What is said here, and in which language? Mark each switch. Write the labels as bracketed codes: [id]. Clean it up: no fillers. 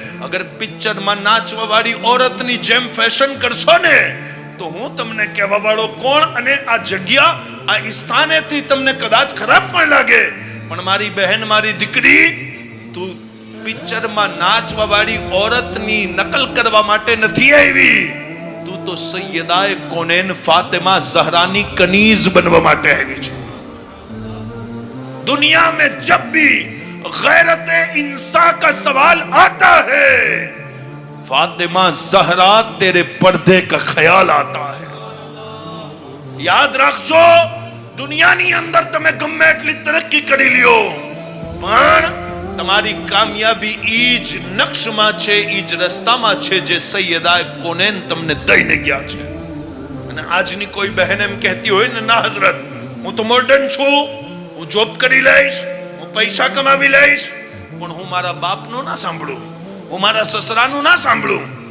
[gu] અગર પિક્ચરમાં નાચવા વાળી ઓરતની જેમ ફેશન કરશો ને તો હું તમને કહેવા વાળો કોણ, અને આ જગ્યા, આ સ્થાનેથી તમને કદાચ ખરાબ પણ લાગે, પણ મારી બહેન, મારી દીકરી, તું પિક્ચરમાં નાચવા વાળી ઓરતની નકલ કરવા માટે નથી આવી. તું તો સૈયદાએ કોનેન ફાતિમા ઝહરાની કનીઝ બનવા માટે આવી છે. [hi] दुनिया में जब भी गैरत इंसान का सवाल आता है, फातिमा ज़हरा तेरे पर्दे का ख्याल आता है. [gu] याद रखજો, દુનિયાની અંદર તમે ગમે એટલી તરક્કી કરી લ્યો, પણ તમારી કામયાબી ઈ જ નક્શમાં છે, ઈ જ રસ્તામાં છે જે સૈયદાએ કોનેન તમને દઈને ગયા છે. અને આજની કોઈ બહેન એમ કહેતી હોય ને, ના હઝરત હું તો મોડર્ન છું, હું જોબ કરી લઈશ, હું પૈસા કમાવી લઈશ, પણ હું મારા બાપનું ના સાંભળું, હું મારા સસરાનું ના સાંભળું.